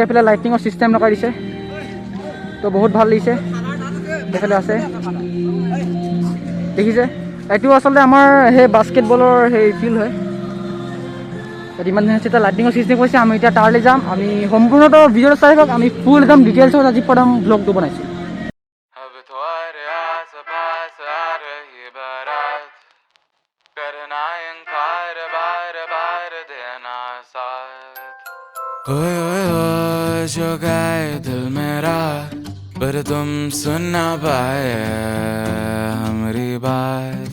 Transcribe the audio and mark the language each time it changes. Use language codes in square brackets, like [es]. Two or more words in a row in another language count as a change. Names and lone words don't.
[as] এইফালে লাইটিঙৰ চিষ্টেম লগাই দিছে, তো বহুত ভাল লাগিছে। এইফালে আছে, দেখিছে এইটো আচলতে আমাৰ সেই বাস্কেটবলৰ সেই ফিল্ড হয়। ইমান ধুনীয়া এটা লাইটিঙৰ চিষ্টেম কৰিছে। আমি এতিয়া তালৈ যাম। আমি সম্পূৰ্ণটো ভিডিঅ'টো চাই থাকক, আমি ফুল একদম ডিটেইলছত আজি প্ৰথম ব্লগটো বনাইছোঁ। [hi] अब तुम्हारे आस पास आ रही बारात, करना इनकार बार बार देना साथ। ओए जो गाए दिल मेरा, पर तुम सुन ना पाए हमारी बात।